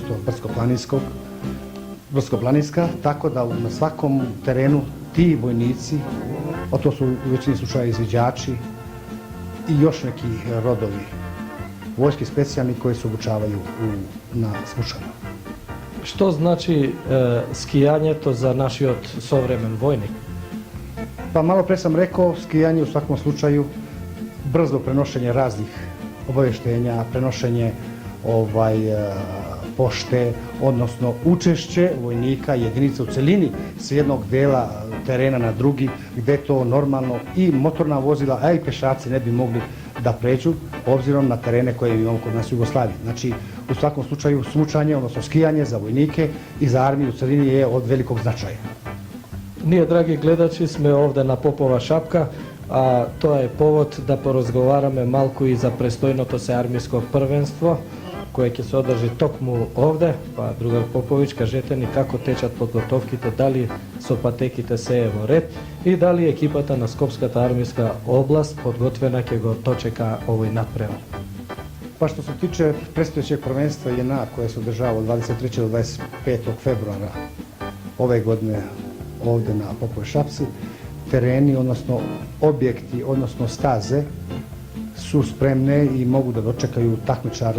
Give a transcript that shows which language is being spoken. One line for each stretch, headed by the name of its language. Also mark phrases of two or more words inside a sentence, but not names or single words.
Serbian: brdsko-planinska, tako da na svakom terenu ti vojnici, a to su u većini slučaja izviđači i još neki rodovi vojske specijalni koji se obučavaju na smučanju.
Macedonian: Што значи скијањето за нашиот современ војник?
Serbian: Pa malo pre sam rekao, skijanje u svakom slučaju brzo prenošenje raznih obavještenja, prenošenje pošte, odnosno učešće vojnika, jedinica u celini sa jednog dela terena na drugi, gde to normalno i motorna vozila, a i pešaci ne bi mogli da pređu, obzirom na terene koje imamo kod nas u Jugoslaviji. Znači, u svakom slučaju smučanje, odnosno skijanje za vojnike i za armiju u celini je od velikog značaja.
Macedonian: Ние, драги гледачи, сме овде на Попова шапка, а тоа е повод да поразговараме малку и за престојното се армиско првенство, кое ќе се одржи токму овде. Па, другар Поповиќ, кажете ни како течат подготовките, дали со патеките се е во ред и дали екипата на Скопската армиска област подготвена ќе го дочека овој надпревар.
Serbian: Pa što se tiče predstojećeg prvenstva JNA koje se održava od 23. do 25. februara ove godine ovdje na Popovoj šapci, tereni, odnosno objekti, odnosno staze su spremne i mogu da dočekaju takmičare.